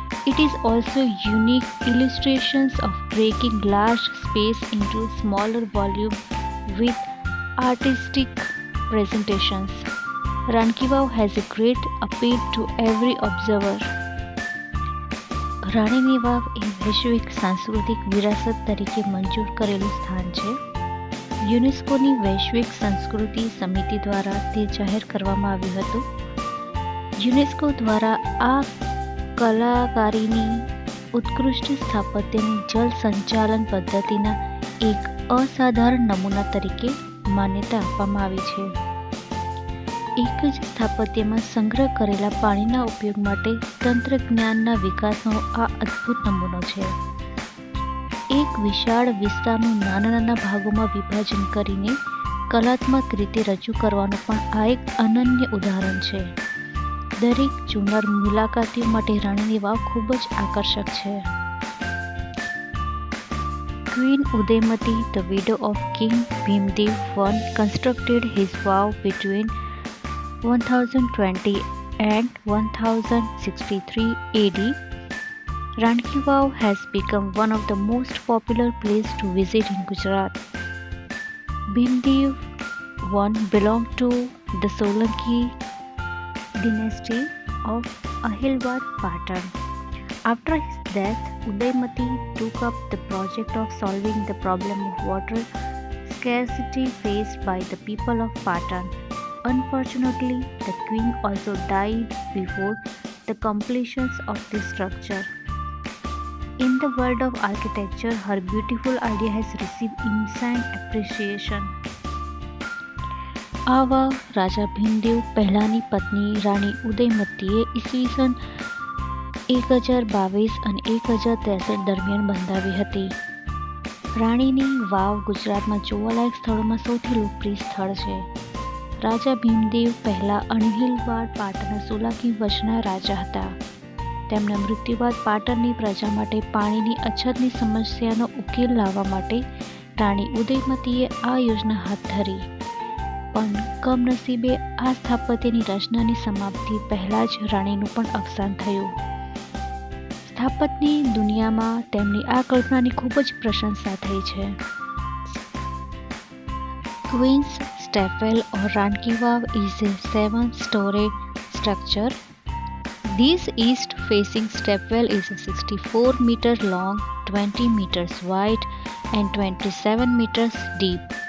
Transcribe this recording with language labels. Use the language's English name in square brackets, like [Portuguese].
[English] It is also unique illustrations of breaking large space into smaller volume with artistic presentations. Ranki Vav has a great appeal to every observer. [Gujarati] રાણીની વાવ એ વૈશ્વિક સાંસ્કૃતિક વિરાસત તરીકે મંજૂર કરેલું સ્થાન છે. યુનેસ્કોની વૈશ્વિક સંસ્કૃતિ સમિતિ દ્વારા તે જાહેર કરવામાં આવ્યું હતું. યુનેસ્કો દ્વારા આ કલાકારીની ઉત્કૃષ્ટ સ્થાપત્યની જલ સંચાલન પદ્ધતિના એક અસાધારણ નમૂના તરીકે માન્યતા આપવામાં આવી છે. એક જ સ્થાપત્યમાં સંગ્રહ કરેલા પાણીના ઉપયોગ માટે તંત્રજ્ઞાનના વિકાસનો આ અદ્ભુત નમૂનો છે. એક વિશાળ વિસ્તારનું નાના ભાગોમાં વિભાજન કરીને કલાત્મક રીતે રજૂ કરવાનું પણ આ એક અનન્ય ઉદાહરણ છે. દરેક જૂનાર મુલાકાતીઓ માટે રાણીની વાવ ખૂબ જ આકર્ષક છે. [English] Queen Udayamati, the widow of King Bhimdev I, constructed his vow between 1020 and 1063 AD. Ranki Vav has become one of the most popular places to visit in Gujarat. Bhimdev I belonged to the Solanki dynasty of Ahilwad Patan. After his death, Udayamati took up the project of solving the problem of water scarcity faced by the people of Patan. Unfortunately, the queen also died before the completion of this structure. In the world of architecture, her beautiful idea has received insane appreciation. [Gujarati] આ વાવ રાજા ભીમદેવ પહેલાની પત્ની રાણી ઉદયમતીએ ઈસવીસન 1022 અને 1063 દરમિયાન બંધાવી હતી. રાણીની વાવ ગુજરાતમાં જોવાલાયક સ્થળોમાં સૌથી લોકપ્રિય સ્થળ છે. રાજા ભીમદેવ પહેલા અણહિલવાડ પાટણના સોલાંકી વંશના રાજા હતા. તેમના મૃત્યુ બાદ પાટણની પ્રજા માટે પાણીની અછતની સમસ્યાનો ઉકેલ લાવવા માટે રાણી ઉદયમતીએ આ યોજના હાથ ધરી. પણ કમનસીબે આ સ્થાપત્યની રચનાની સમાપ્તિ પહેલાં જ રાણીનું પણ અવસાન થયું. સ્થાપત્યની દુનિયામાં તેમની આ કલ્પનાની ખૂબ જ પ્રશંસા થઈ છે. [English] Queen's Stepwell or Ranki Vav is a 7-story structure. This east-facing stepwell is 64 meters long, 20 meters wide, and 27 meters deep.